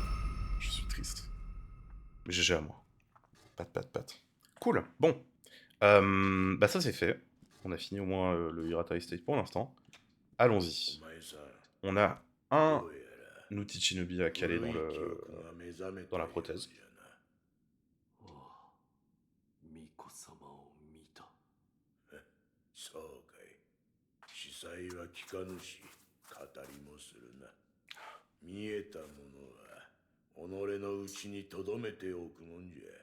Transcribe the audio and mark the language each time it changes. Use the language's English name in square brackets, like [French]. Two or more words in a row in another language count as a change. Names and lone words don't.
[French] Je suis triste. Mais GG à moi. Pat. Cool. Bon. Bah ça c'est fait. On a fini au moins le Hiratai State pour l'instant. Allons-y. On a un outil Shinobi à caler dans la prothèse. [Japanese] そうかい。司祭は聞かぬし、語りもするな。見えたものは己のうちに留めておくもんじゃ。